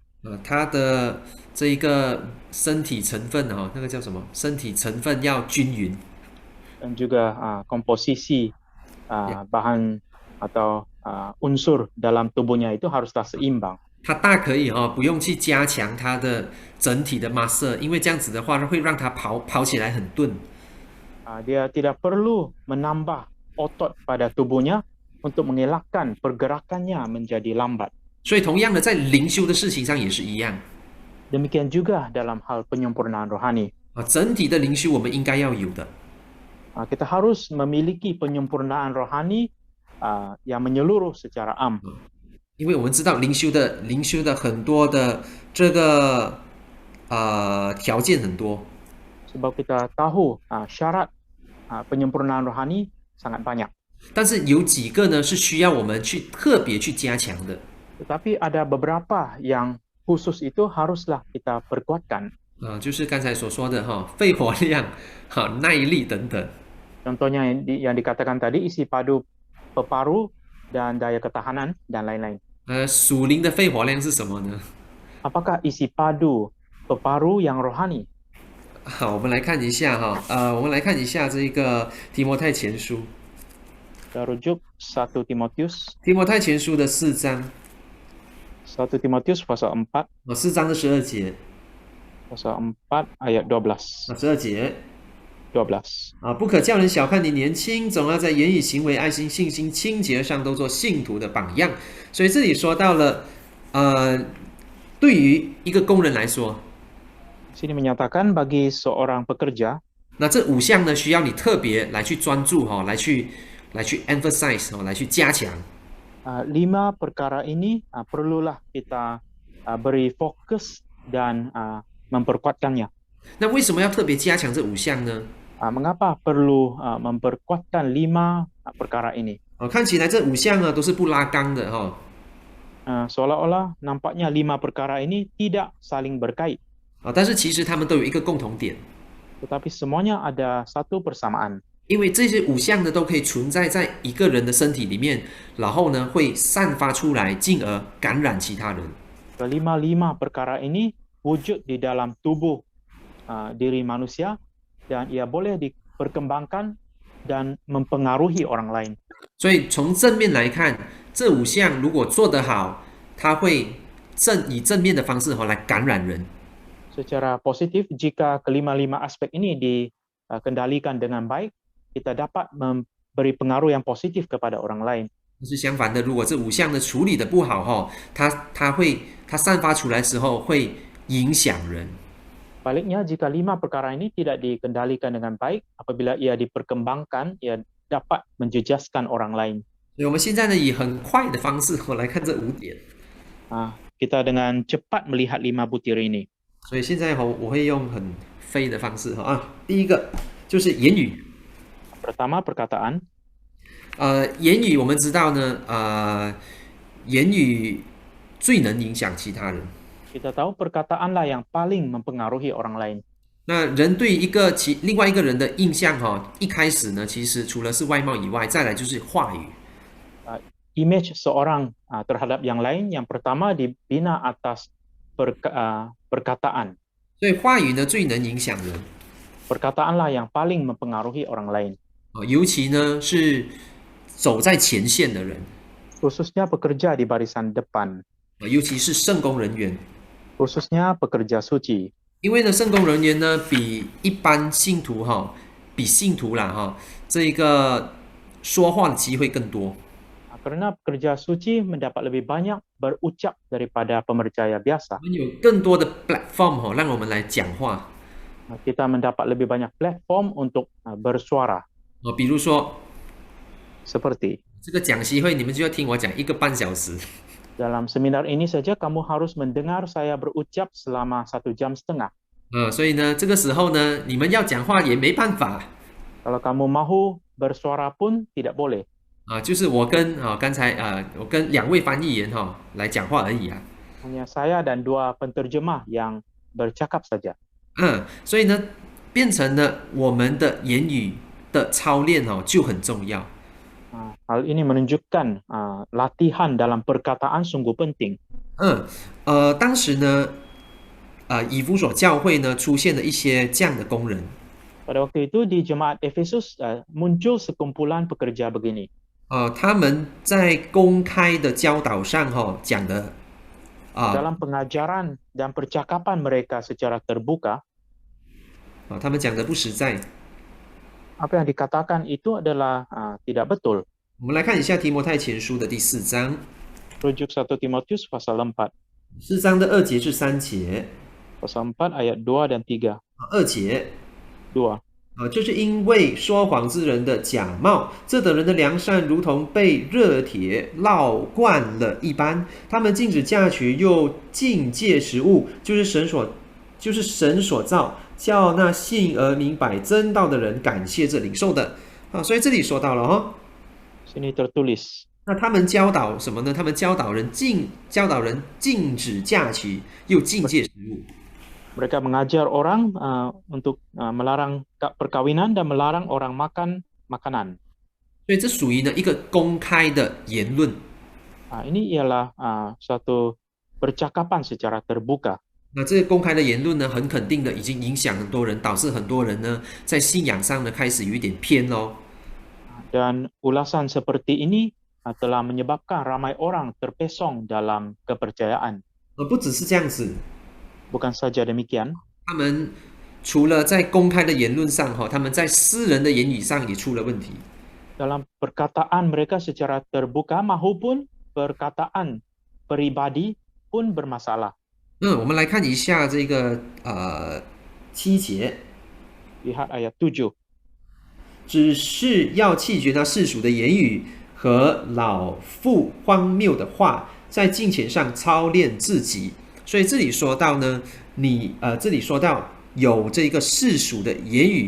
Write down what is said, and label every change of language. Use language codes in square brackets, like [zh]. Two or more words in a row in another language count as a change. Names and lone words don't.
[zh] 他的这一个身体成分哦，那个叫什么？身体成分要均匀。 [ms] Dan juga komposisi bahan atau unsur dalam tubuhnya itu haruslah seimbang. [zh] 他大可以哦，不用去加强他的整体的 muscle， 因为这样子的话会让他跑起来很钝。 [ms] Dia tidak perlu menambah otot pada tubuhnya untuk mengelakkan pergerakannya menjadi lambat. [zh] 所以同样的，在灵修的事情上也是一样。 [ms] Demikian juga dalam hal penyempurnaan rohani. [zh] 整体的灵修我们应该要有的。 [ms] Kita harus memiliki penyempurnaan rohani yang menyeluruh secara am. [zh] 因为我们知道灵修的很多的这个条件很多。 [ms] Sebab kita tahu syarat penyempurnaan rohani sangat banyak. [zh] 但是有几个呢是需要我们特别去加强的。 [ms] Tetapi ada beberapa yang khusus itu haruslah kita perkuatkan. [zh] 就是刚才所说的哈，肺活量、耐力等等。 [ms] Contohnya yang dikatakan tadi, isi padu peparu dan daya ketahanan dan lain-lain. [zh] 属灵的肺活量是什么呢？ [ms] Apakah isi padu peparu yang rohani? [zh] 好，我们来看一下哈，我们来看一下这个提摩太前书。 [ms] Kita rujuk 1 Timotius. [zh] 提摩太前书的4章 [ms] 1 Timotius pasal 4. [zh] 4章的12节。 [ms] Pasal 4 ayat 12. [zh] 12 节。 [ms] 12. [zh] 不可叫人小看你年轻，总要在言语、行为、爱心、信心、清洁上都做信徒的榜样。所以这里说到了，对于一个工人来说， [ms] Sini menyatakan bagi seorang pekerja, [zh] 那这5项呢，需要你特别来去专注哈，来去 emphasize 来去加强。 [ms] 5 perkara ini perlulah kita beri fokus dan memperkuatkannya. [zh] 那为什么要特别加强这5项呢？ [ms] Mengapa perlu memperkuatkan 5 perkara ini? [zh] 看起来这5项呢都是不拉纲的哈。 [ms] Seolah-olah nampaknya 5 perkara ini tidak saling berkait. [zh] 但是其实他们都有一个共同点， [ms] Tetapi semuanya ada satu persamaan. [zh] 因为这些5项呢都可以存在在一个人的身体里面，然后呢会散发出来，进而感染其他人。 [ms] Kelima-lima perkara ini wujud di dalam tubuh diri manusia dan ia boleh diperkembangkan dan mempengaruhi orang lain. [zh] 所以从正面来看，这5项如果做得好， 它会以正面的方式来感染人。 [ms] Secara positif, jika kelima-lima aspek ini dikendalikan dengan baik, kita dapat memberi pengaruh yang positif kepada orang lain. [zh] 但是相反的，如果这5项的处理的不好它散发出来时候会影响人。 [ms] Baliknya, jika 5 perkara ini tidak dikendalikan dengan baik, apabila ia diperkembangkan, ia dapat menjejaskan orang lain. [zh] 所以我们现在呢，以很快的方式来看这5点。 [ms] Kita dengan cepat melihat 5 butir ini. [zh] 所以现在我会用很飞的方式第一个就是言语。 [ms] Pertama, perkataan. [zh] 言语我们知道呢，言语最能影响其他人。 [ms] Kita tahu perkataanlah yang paling mempengaruhi orang lain. [zh] 那人对另外一个人的印象一开始呢，其实除了是外貌以外，再来就是话语。 [ms] Image seorang terhadap yang lain, yang pertama dibina atas perkataan. [zh] 所以话语呢最能影响人。 [ms] Perkataanlah yang paling mempengaruhi orang lain. [zh] 尤其呢是走在前线的人， [ms] Khususnya pekerja di barisan depan. [zh] 尤其是圣工人员。 [ms] Khususnya pekerja suci. [zh] 因为呢，圣工人员呢比一般信徒比信徒啦这个说话的机会更多。 [ms] Karena pekerja suci mendapat lebih banyak berucap daripada pemercaya biasa. [zh] 我们有更多的 platform 让我们来讲话。 [ms] Kita mendapat lebih banyak platform untuk bersuara. [zh] 比如说 [ms] Seperti [zh] 这个讲习会，你们就要听我讲1个半小时。 [ms] dalam seminar ini saja kamu harus mendengar saya berucap selama 1,5 jam. [zh] 所以呢，这个时候呢，你们要讲话也没办法。 [ms] Kalau kamu mahu bersuara pun tidak boleh. [zh] 就是我跟刚才我跟2位翻译员来讲话而已啊。 [ms] Hanya saya dan 2 penterjemah yang bercakap saja. [zh] 所以呢，变成了我们的言语的操练就很重要。 [ms] Hal ini menunjukkan latihan dalam perkataan sungguh penting. [zh] 当时呢，以弗所教会呢出现了一些这样的工人。 [ms] Pada waktu itu di jemaat Efesus muncul sekumpulan pekerja begini. [zh] 他们在公开的教导上讲的 [ms] Dalam pengajaran dan percakapan mereka secara terbuka, [zh] 他们讲的不实在。 [ms] apa yang dikatakan itu adalah tidak betul. [zh] 我们来看一下提摩太前书的第4章。 [ms] Rujuk 1 Timotius pasal 4. [zh] 4 章的2节至3节。 [ms] Pasal 4 ayat 2 dan 3. [zh] 2 节。 [ms] 2. [zh] 这是因为说谎之人的假冒，这等人的良善如同被热铁烙惯了一般，他们禁止嫁娶，又禁戒食物，就是神所造，叫那信而明白真道的人感谢这领受的。所以这里说到了 [ms] Sini tertulis. [zh] 那他们教导什么呢？他们教导人禁止嫁娶，又禁戒食物。 [ms] Mereka mengajar orang untuk melarang perkawinan dan melarang orang makan makanan. [zh] 所以这属于呢一个公开的言论。 [ms] Ini ialah suatu percakapan secara terbuka. [zh] 那这个公开的言论呢，很肯定的已经影响很多人，导致很多人呢在信仰上呢开始有一点偏咯。 [ms] Dan ulasan seperti ini telah menyebabkan ramai orang terpesong dalam kepercayaan. [zh] 不只是这样子。 [ms] Bukan saja demikian. [zh] 他们除了在公开的言论上他们在私人的言语上也出了问题。 [ms] Dalam perkataan mereka secara terbuka maupun perkataan pribadi pun bermasalah. [zh] 我们来看一下这个7节。 [ms] Lihat ayat 7. [zh] 只是要弃绝那世俗的言语和老妇荒谬的话，在敬虔上操练自己。所以这里说到呢，这里说到有这个世俗的言语。